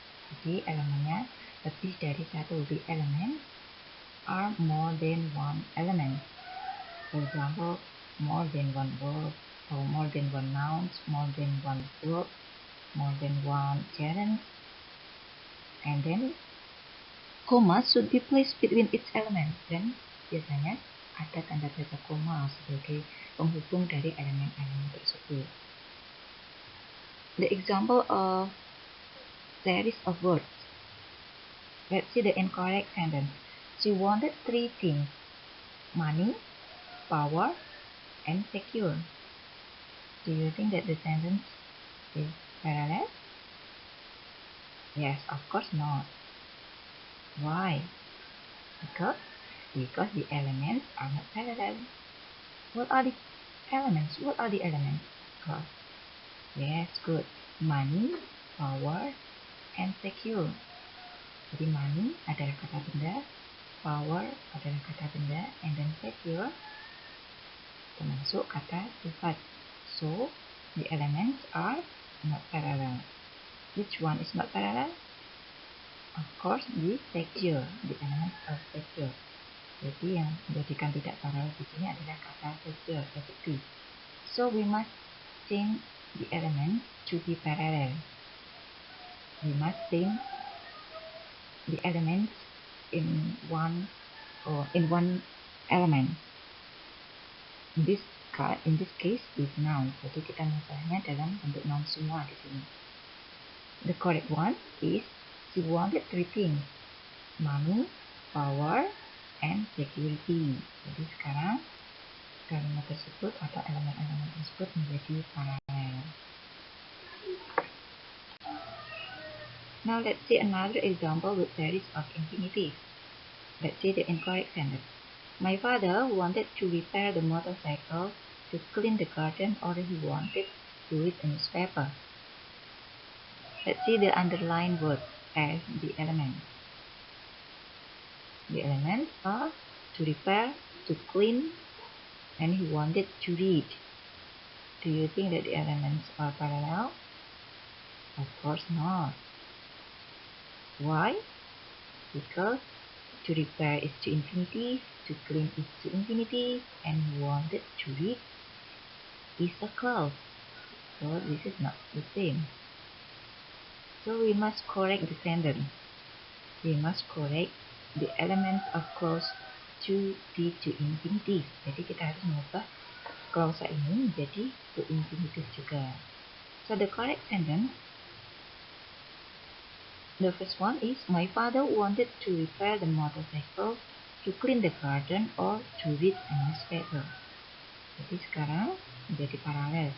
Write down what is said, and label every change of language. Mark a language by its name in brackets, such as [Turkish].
[Indonesian] Jadi elemennya lebih dari satu. [English] The elements are more than one element. For example, more than one verb, or more than one noun, more than one verb, more than one gerund. And then comma should be placed between each element. [Indonesian] Dan biasanya ada tanda-tanda koma sebagai penghubung dari elemen-elemen tersebut. [English] The example of series of words. Let's see the incorrect sentence. She wanted 3 things: money, power, and secure. Do you think that the sentence is parallel? Yes, of course not. Why? Because the elements are not parallel. What are the elements? What are the elements? Class. Yes, good. Money, power, and secure. [Indonesian] Jadi money adalah kata benda, power adalah kata benda, [English] and then [Indonesian] secure termasuk kata sifat. [English] So the elements are not parallel. Which one is not parallel? Of course, the secure, the element of secure. [Indonesian] Jadi yang menjadikan tidak paralel di sini adalah kata secure, safety. [English] So we must change the element to be parallel. We must change the elements in one element. In this case is noun. [Indonesian] Jadi kita masalahnya dalam bentuk noun semua di sini. [English] The correct one is she wanted 3 things: money, power, and security. [Indonesian] Jadi sekarang kalimat tersebut atau elemen-elemen tersebut menjadi paralel. [English] Now let's see another example with series of infinitives. Let's see the incorrect sentence. My father wanted to repair the motorcycle to clean the garden, or he wanted to read a newspaper. Let's see the underlined word as the elements. The elements are to repair, to clean, and he wanted to read. Do you think that the elements are parallel? Of course not. Why? Because to repair is to infinitive, to clean is to infinitive, and he wanted to read is a clause. So this is not the same. So we must correct the sentence. We must correct the elements of clause to be to infinitive. [Indonesian] Jadi kita harus mengubah clause ini menjadi to infinitive juga. [English] So the correct sentence, the first one is, my father wanted to repair the motorcycle, to clean the garden, or to read a newspaper. [Indonesian] Jadi sekarang menjadi paralel.